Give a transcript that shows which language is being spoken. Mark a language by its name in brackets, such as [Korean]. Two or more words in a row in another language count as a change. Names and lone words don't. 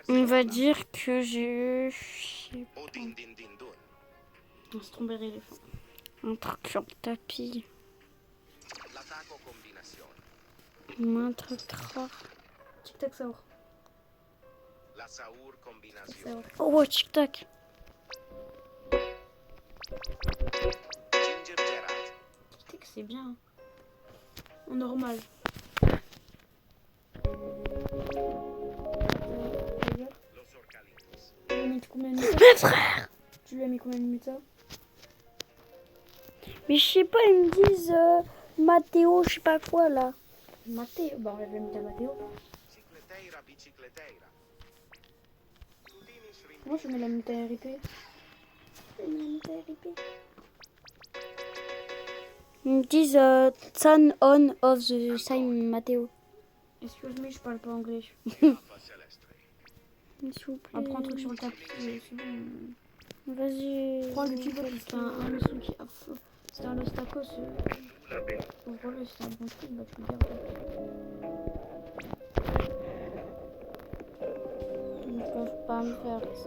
[French] On va dire que j'ai eu Odin din din dun. Un strawberry éléphant. un truc sur le tapis. L'attacco combinazione. Un truc rare. Tic tac saur. La Saur combinazione. Saur. Oh, tic-tac. Ginger Gerard. Tic tac c'est bien. Hein. En normal. Los Orcalinos. Tu lui as mis combien de mutas? Mes frères. Tu lui as mis combien de mutas? Mais je sais pas, ils me disent Mathéo, je sais pas quoi là. Mathéo. Bah on l'avait mis à Mathéo. Cicleteira bicicleteira. Tutinis rim. Moi je mets la muta RIP. Ils me disent [English] Son on of the sign [French] Mathéo. Excuse moi je parle pas anglais. Alpha Celestre. S'il vous plaît. On prend un truc sur le tapis. C'est bon. Vas-y. Prends le cube, c'était un monsieur qui a feu. C'était un Los Tacos. Ouvre-le, c'était un bon truc, bah tu le gardes. Ils ne peuvent pas me faire ça.